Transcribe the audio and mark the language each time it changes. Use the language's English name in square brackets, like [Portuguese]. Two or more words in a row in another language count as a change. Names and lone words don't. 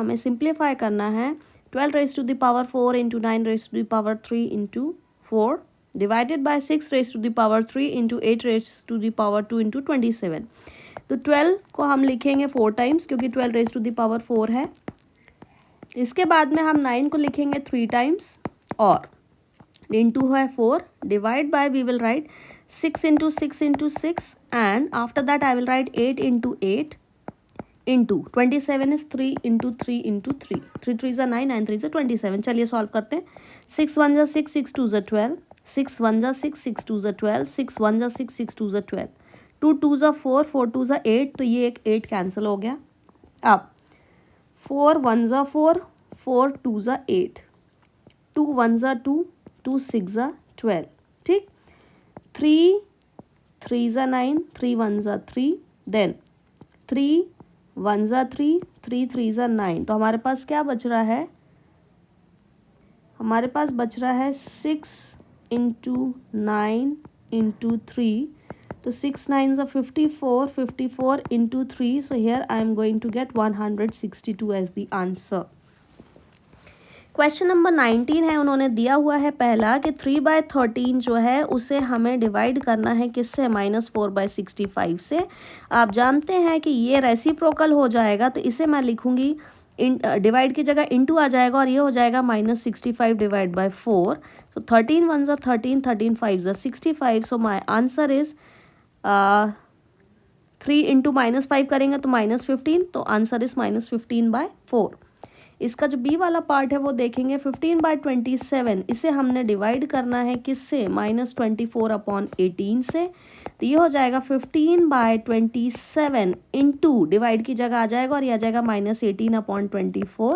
[Hindi] हमें सिंप्लीफाई करना है 12 [English] raise to the power [Hindi] 4 इंटू 9 [English] raise to the power [Hindi] 3 इंटू 4 [English] divided by [Hindi] 6 [English] raise to the power [Hindi] 3 इंटू 8 [English] raise to the power [Hindi] 2 इंटू 27। तो 12 को हम लिखेंगे 4 टाइम्स क्योंकि 12 [English] raise to the power [Hindi] 4 है। इसके बाद में हम 9 को लिखेंगे 3 टाइम्स, और इंटू है [English] 4, divide by we will write 6 into 6 into 6, and after that I will write 8 into 8 into 27 is 3 into 3 into 3, 3 3s are 9, 9 3s are 27। [Hindi] चलिए सॉल्व करते हैं। [English] 6 1s are 6, 6 2s are 12, 6 1s are 6, 6 2s are 12, 6 1s are 6, 6 2s are 12, 2 2s are 4, 4 2s are 8, [Hindi] तो ये एक 8 कैंसिल हो गया। [English] अब 4 1s are 4, 4 2s are 8, 2 1s are 2, 2 6s are 12, ठीक। 3 3s are 9, 3 1s are 3, then 3 1s are 3, 3 3s are 9, [Hindi] तो हमारे पास क्या बच रहा है, हमारे पास बच रहा है 6 इंटू 9 इंटू 3, तो 6 [English] 9s are [Hindi] 54, 54 इंटू 3, [English] so here I am going to get 162 as the answer। question number [Hindi] 19 है, उन्होंने दिया हुआ है पहला कि 3/13 जो है उसे हमें डिवाइड करना है किससे, -4/65 से। आप जानते हैं कि ये रेसिप्रोकल हो जाएगा, तो इसे मैं लिखूंगी डिवाइड की जगह इंटू आ जाएगा, और ये हो जाएगा -65 [English] divide by [Hindi] 4, [English] so 13 1s are 13, 13 5s are 65, so my answer is [Hindi] 3 इंटू -5 करेंगे तो -15, तो [English] answer is [Hindi] -15/4। इसका जो बी वाला पार्ट है वो देखेंगे 15/27, इसे हमने डिवाइड करना है किससे, -24/18 से। तो ये हो जाएगा 15/27 इंटू, डिवाइड की जगह आ जाएगा और ये आ जाएगा -18/24।